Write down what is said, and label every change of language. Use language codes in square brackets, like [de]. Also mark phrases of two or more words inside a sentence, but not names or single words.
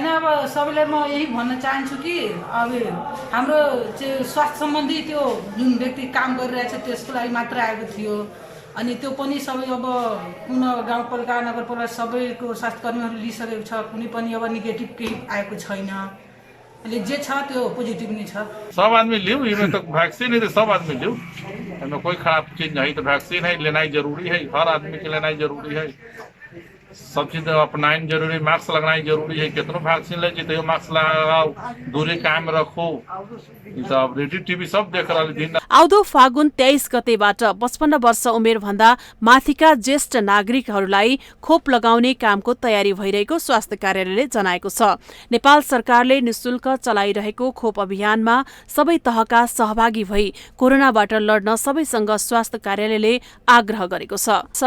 [ne] अब सबैलाई म यही भन्न चाहन्छु कि अब हाम्रो स्वास्थ्य सम्बन्धी त्यो जुन व्यक्ति काम गरिरहेछ त्यसको लागि मात्र आएको थियो। अनि त्यो पनि सबै अब पुनः गाउँपालिका नगरपालिका सबैको स्वास्थ्यकर्मीहरू लिइसकेको छ। कुनै पनि अब नेगेटिभ केही आएको छैन। अहिले जे छ त्यो पोजिटिभ नै छ। [hi] सब आदमी लियो, इसमें तो वैक्सीन है तो सब आदमी लियो। इसमें कोई खराब चीज नहीं, तो वैक्सीन है लेना ही जरूरी है। हर आदमी के लेना ही जरूरी है। सब चीज अपनाना जरूरी, मास्क लगाना ही जरूरी है। कितना वैक्सीन ले जितने मास्क लगाओ, दूरी कायम रखो। सब [en] radio TV [hi] सब देख रहा है। [ne] आउँदो फागुन 23 गतेबाट 55 वर्ष उमेर भन्दा माथिका ज्येष्ठ नागरिकहरूलाई खोप लगाउने कामको तयारी भइरहेको स्वास्थ्य कार्यालयले जनाएको छ। नेपाल सरकारले निशुल्क चलाइरहेको खोप अभियानमा सबै तहका सहभागी भई कोरोनाबाट लड्न सबैसँग स्वास्थ्य कार्यालयले आग्रह गरेको छ।